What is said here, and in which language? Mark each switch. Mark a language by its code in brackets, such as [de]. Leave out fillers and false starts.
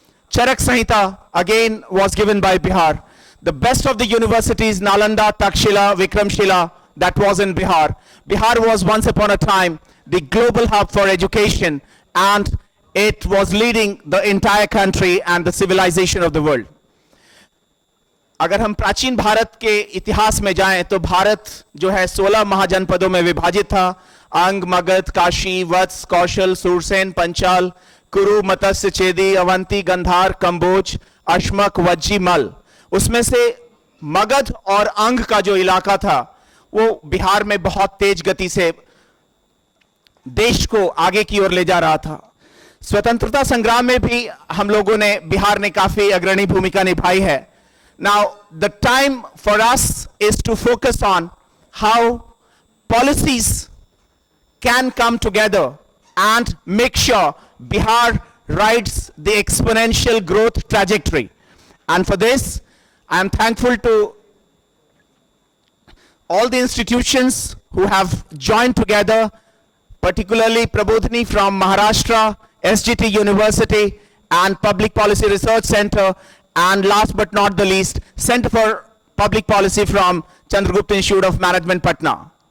[en] Charak Sanhita again was given by Bihar. The best of the universities, Nalanda, Takshila, Vikramshila, that was in Bihar. Bihar was once upon a time the global hub for education, and it was leading the entire country and the civilization of the world. [hi] अगर हम प्राचीन भारत के इतिहास में जाएं तो भारत जो है 16 महाजनपदों में विभाजित था। अंग, मगध, काशी, वत्स, कौशल, सूरसेन, पंचाल, कुरु, मत्स्य, चेदी, अवंती, गंधार, कंबोज, अश्मक, वज्जी, मल। उसमें से मगध और अंग का जो इलाका था वो बिहार में बहुत तेज गति से देश को आगे की ओर ले जा रहा था। स्वतंत्रता संग्राम में भी हम लोगों ने, बिहार ने काफी अग्रणी भूमिका निभाई है। [en] Now the time for us is to focus on how policies can come together and make sure Bihar rides the exponential growth trajectory. And for this, I am thankful to all the institutions who have joined together, particularly Prabodhini from Maharashtra, SGT University and Public Policy Research Center, and last but not the least, Center for Public Policy from Chandragupta Institute of Management, Patna.